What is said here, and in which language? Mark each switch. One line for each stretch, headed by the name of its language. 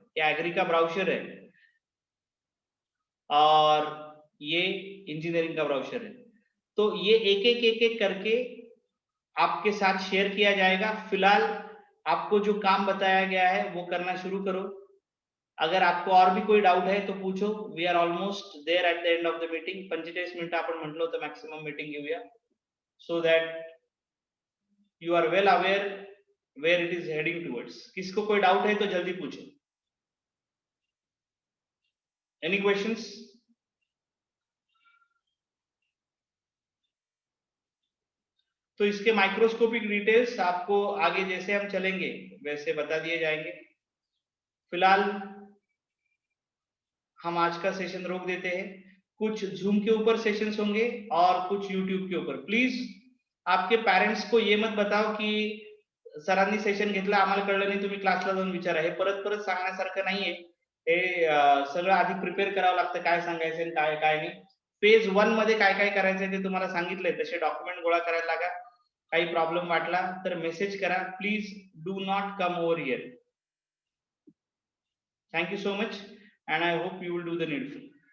Hindi: ये एग्री का ब्राउचर है और ये इंजीनियरिंग का ब्राउचर है. तो ये एक करके आपके साथ शेयर किया जाएगा. फिलहाल आपको जो काम बताया गया है वो करना शुरू करो. अगर आपको और भी कोई डाउट है तो पूछो.
English: We are almost there at the end of the meeting.
Marathi: 45 मिनिटं आपण म्हटलं होतं मॅक्सिमम मीटिंग घेऊया,
English: So that you are well aware where it is heading towards.
Hindi: किसको कोई डाउट है तो जल्दी पूछो.
English: Any questions?
Hindi: तो इसके माइक्रोस्कोपिक डिटेल्स आपको आगे जैसे हम चलेंगे वैसे बता दिए जाएंगे. फिलहाल हम आज का सेशन रोक देते हैं. कुछ जूम के ऊपर सेशंस होंगे और कुछ यूट्यूब के ऊपर. प्लीज आपके पेरेंट्स को ये मत बताओ की
Marathi: सरांनी सेशन घेतलं, आम्हाला कळलं नाही, तुम्ही क्लासला जाऊन विचारा. हे परत परत सांगण्यासारखं नाहीये. हे सगळं आधी प्रिपेअर करावं लागतं, काय सांगायचं आणि काय काय नाही. फेज 1 मध्ये काय काय करायचंय ते तुम्हाला सांगितलंय. तसे डॉक्युमेंट गोळा करायला लागा. काही प्रॉब्लेम वाटला तर मेसेज करा.
English: Please do not come over here. Thank you so much and I hope you will do the needful.